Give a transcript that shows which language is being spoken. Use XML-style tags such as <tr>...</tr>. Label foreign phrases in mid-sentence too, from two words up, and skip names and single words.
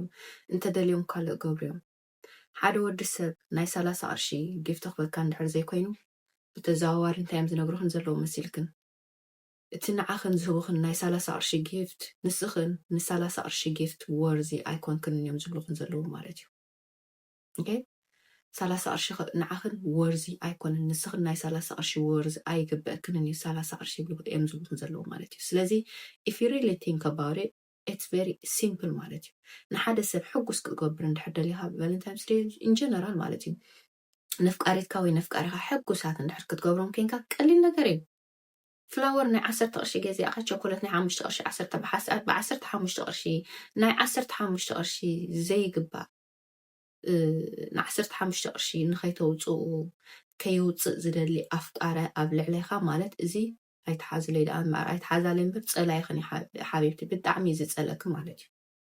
<ti>እንተደልዮም ካልእ ገብርዮም ሓደ ወዲ ሰብ ናይ 30 ቅርሺ ጊፍቲ ክበካ እንድሕር ዘይኮይኑ ብተዘዋዋሪ እንታይ እዮም ዝነግሩኽን ዘለዉ መሲልክን እቲ ንዓኽን ዝህቡኽን ናይ 30 ቅርሺ ጊፍት ንስኽን ን30 ቅርሺ ጊፍት ወርዚ ኣይኮንክን እዮም ዝብሉኽን ዘለዉ ማለት እዩ 30 ቅርሺ ንዓኽን ወርዚ ኣይኮንን ንስኽን ናይ 30 ቅርሺ ወርዚ ኣይግበአክንን እዩ 30 ቅርሺ እዮም ዝብሉኽን ዘለዉ ማለት እዩ ስለዚ</ti> <en>if you really think about it it's very simple</en> <ti>ማለት እዩ ንሓደ ሰብ ሕጉስ ክገብር እንድሕር ደሊኻ ቫለንታይንስ ዴይ</ti> <en>in general</en> <ti>ማለት እዩ ነፍቃሪትካ ወይ ነፍቃሪኻ ሕጉሳት እንድሕር ክትገብሮም ኮንካ ቀሊል ነገር እዩ ፍላወር ናይ 10 ቅርሺ ገዚእኻ ቸኮሌት ናይ 5 ቅርሺ 10 ብ15 ቅርሺ ናይ 15 ቅርሺ ዘይግባእ ን15 ቅርሺ ንኸይተውፅኡ ከይውፅእ ዝደሊ ኣፍቃረ ኣብ ልዕሊኻ ማለት እዚ ኣይተሓዝለይ ደኣ እምበር ኣይተሓዛለይ እምበር ፀላይኽን ሓቢብቲ ብጣዕሚ ዝፀለክ ማለት እዩ</ti>